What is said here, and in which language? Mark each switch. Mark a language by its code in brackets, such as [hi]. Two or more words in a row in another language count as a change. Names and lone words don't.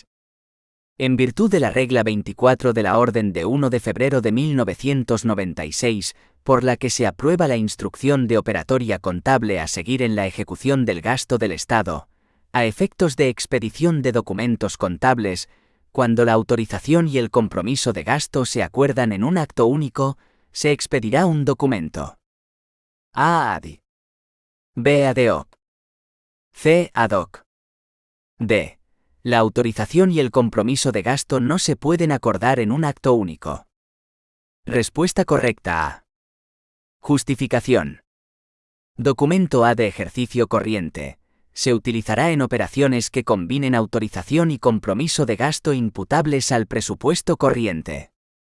[es] En virtud de la regla 24 de la Orden de 1 de febrero de 1996, por la que se aprueba la instrucción de operatoria contable a seguir en la ejecución del gasto del Estado, a efectos de expedición de documentos contables, cuando la autorización y el compromiso de gasto se acuerdan en un acto único, se expedirá un documento. A. ad. B. ad hoc. C. ad hoc. D. La autorización y el compromiso de gasto no se pueden acordar en un acto único. Respuesta correcta A. Justificación. Documento A de ejercicio corriente. Se utilizará en operaciones que combinen autorización y compromiso de gasto imputables al presupuesto corriente.